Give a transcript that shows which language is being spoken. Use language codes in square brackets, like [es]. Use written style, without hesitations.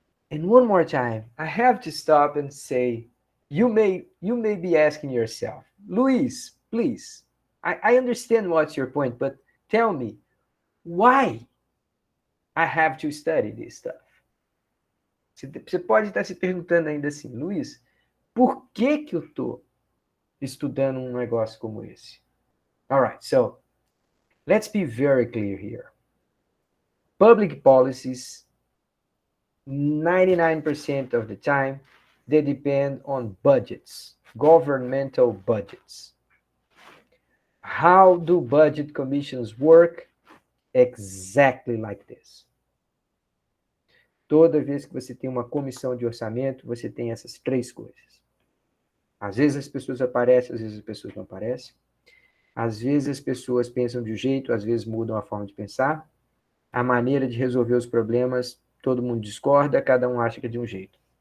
[en] And one more time, I have to stop and say, you may be asking yourself, Luis, please, I understand what's your point, but tell me, why I have to study this stuff? [pt] Você pode estar se perguntando ainda assim, Luis, por que que eu estou estudando um negócio como esse? [en] All right, so let's be very clear here. Public policies, 99% of the time, they depend on budgets, governmental budgets. How do budget commissions work? Exactly like this. [pt] Toda vez que você tem uma comissão de orçamento, você tem essas três coisas. Às vezes as pessoas aparecem, às vezes as pessoas não aparecem. Às vezes as pessoas pensam de um jeito, às vezes mudam a forma de pensar. A maneira de resolver os problemas, todo mundo discorda, cada um acha que é de um jeito.